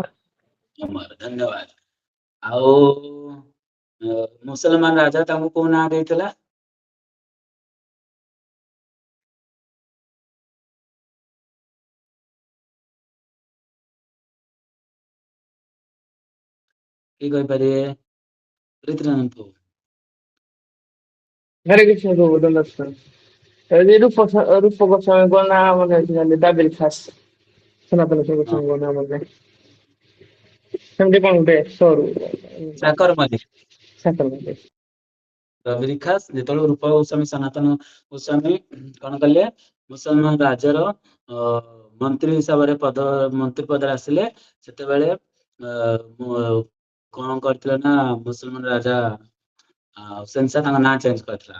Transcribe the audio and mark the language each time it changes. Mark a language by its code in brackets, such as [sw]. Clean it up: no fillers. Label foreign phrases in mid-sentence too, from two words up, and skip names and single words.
[or] ଅମର, ଧନ୍ୟବାଦ। ଆଉ ମୁସଲମାନ ରାଜା ତାଙ୍କୁ କୋଉ ନାଁ ଦେଇଥିଲା? କିଏ କହିପାରିବେ? ରୀତିନନ୍ଦନ ପ୍ରଭୁ। [hi] हरे कृष्ण प्रभु दंडवत। रूप गोस्वामी नाम दाबिल खास सनातन [or] ହଁ, गोस्वामी नाम ସେମିତି କଣ ଗୋଟେ ସରୁ ସାକର ମଲ୍ଲିକ। ସାକର ରବି ଖାସ ଯେତେବେଳେ ରୂପ ଗୋସ୍ୱାମୀ ସନାତନ ଗୋସ୍ୱାମୀ କଣ କଲେ, ମୁସଲମାନ ରାଜର ମନ୍ତ୍ରୀ ହିସାବରେ ମନ୍ତ୍ରୀ ପଦରେ ଆସିଲେ, ସେତେବେଳେ କଣ କରିଥିଲେ ନା ମୁସଲମାନ ରାଜା ହୁସେନ ଶାହ ତାଙ୍କ ନାଁ ଚେଞ୍ଜ କରିଥିଲା।